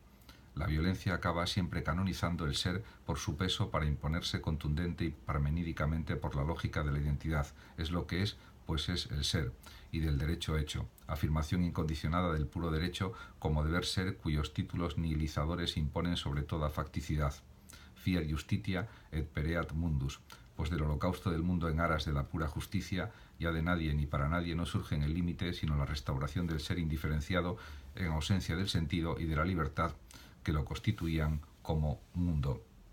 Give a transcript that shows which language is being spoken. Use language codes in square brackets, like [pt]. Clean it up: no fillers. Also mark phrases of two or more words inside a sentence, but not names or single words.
[es] La violencia acaba siempre canonizando el ser por su peso para imponerse contundente y parmenídicamente por la lógica de la identidad. Es lo que es, pues es el ser, y del derecho hecho. Afirmación incondicionada del puro derecho como deber ser cuyos títulos nihilizadores imponen sobre toda facticidad. [la] Fiat justitia et pereat mundus, [es] pues del holocausto del mundo en aras de la pura justicia, ya de nadie ni para nadie no surge en el límite, sino la restauración del ser indiferenciado en ausencia del sentido y de la libertad que lo constituían como mundo.